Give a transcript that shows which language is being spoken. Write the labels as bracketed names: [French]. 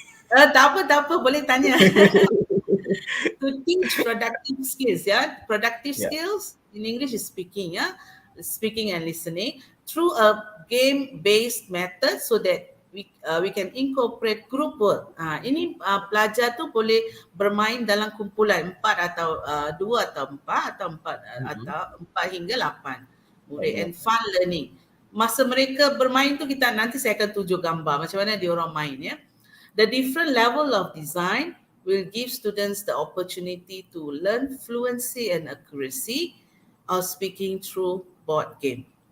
[Malay] Tak apa, boleh tanya. [English] To teach productive skills, [Malay] ya. [English] Productive skills in English is speaking, ya. Speaking and listening through a game-based method so that we can incorporate group work. [Malay] Ini pelajar tu boleh bermain dalam kumpulan 4 atau 2 atau 4 atau 4 atau 4 hingga 8 murid, [English] and fun learning. [Malay] Masa mereka bermain tu nanti saya akan tunjuk gambar macam mana dia orang main ya. [English] The different level of design will give students the opportunity to learn fluency and accuracy of speaking through board game.